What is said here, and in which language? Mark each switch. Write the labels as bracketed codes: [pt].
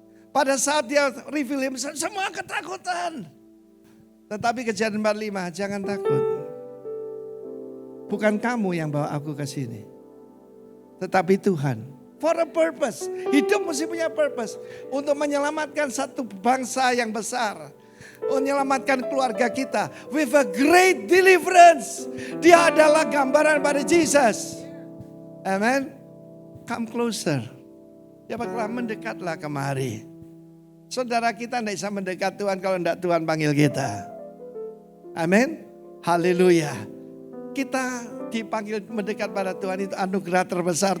[id] Pada saat dia [en] reveal himself, [id] semua ketakutan. Tetapi Kejadian 45, jangan takut. Bukan kamu yang bawa aku ke sini. Tetapi Tuhan. [en] For a purpose. [id] Hidup mesti punya purpose. Untuk menyelamatkan satu bangsa yang besar. Menyelamatkan keluarga kita. [en] With a great deliverance. [id] Dia adalah gambaran pada Jesus. Amen. [en] Come closer. [id] Ya bakal mendekatlah kemari. Saudara kita tidak bisa mendekat Tuhan kalau tidak Tuhan panggil kita. Amin. Haleluya. Kita dipanggil mendekat pada Tuhan itu anugerah terbesar.